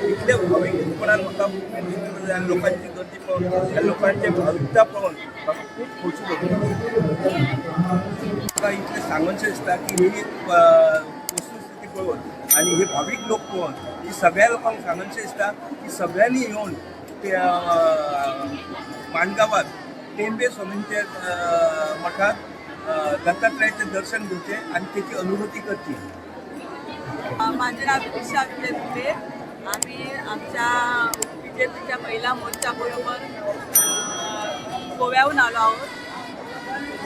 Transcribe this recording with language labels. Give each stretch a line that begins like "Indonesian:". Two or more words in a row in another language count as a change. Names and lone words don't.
Konkani: इतले भावीकपणान म्हाका लोकांची गर्दी पळोवन, ह्या लोकांचे भाविकता पळोवन म्हाका खूब खोशी भोगली। म्हाका इतलें सांगूनशें दिसता की ही वस्तुस्थिती पळोवन आणि हे भावीक लोक पळोवन ही सगळ्या लोकांक सांगूनशें दिसता की सगळ्यांनी येवन ते माणगावात टेंबे स्वामींच्या मठात दत्तात्रयाचे दर्शन घेते आणि त्याची अनुभूती करते.
Marathi: माझे नाव दीक्षा विजय. आम्ही आमच्या BJPच्या महिला मोर्चाबरोबर गोव्याहून आलो आहोत.